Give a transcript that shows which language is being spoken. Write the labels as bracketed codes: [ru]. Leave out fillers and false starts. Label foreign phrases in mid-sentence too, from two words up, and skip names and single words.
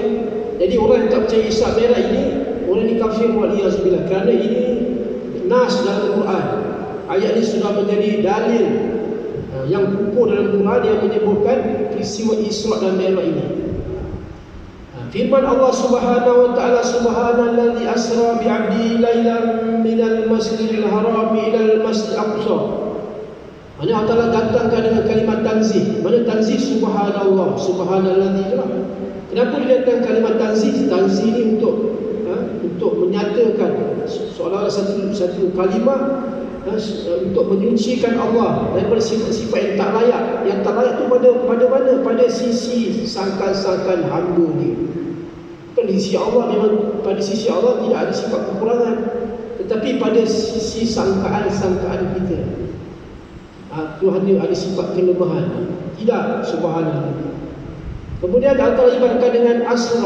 [ms] Jadi orang yang tak percaya Isra Mi'raj ini, orang ni kafir wa'liyazubillah, kerana ini nas dalam Quran. Ayat ini sudah menjadi dalil yang kukuh dalam Quran yang menyebutkan peristiwa Isra dan Mi'raj ini. Firman Allah [ar] سبحانه وتعالى, سبحان الذي أسرى بعبده ليلا من المسجد الحرام إلى المسجد الأقصى. [ms] Mana Allah Taala datangkan dengan kalimat tanzih. Mana tanzih? [ar] سبحان الله، سبحان الذي. [ms] Kenapa dia datang kalimat tanzih? Tanzih ini untuk menyatakan seolah-olah satu kalimat untuk menyucikan Allah daripada sifat-sifat yang tak layak. Yang tak layak itu pada mana? Pada sisi sangkan-sangkan hamba ni. Bukan di sisi Allah, memang pada sisi Allah tidak ada sifat kekurangan, tetapi pada sisi sangkaan-sangkaan kita, Tuhan dia ada sifat kelemahan. Tidak, subhanallah. Kemudian antara ibaratkan dengan asra.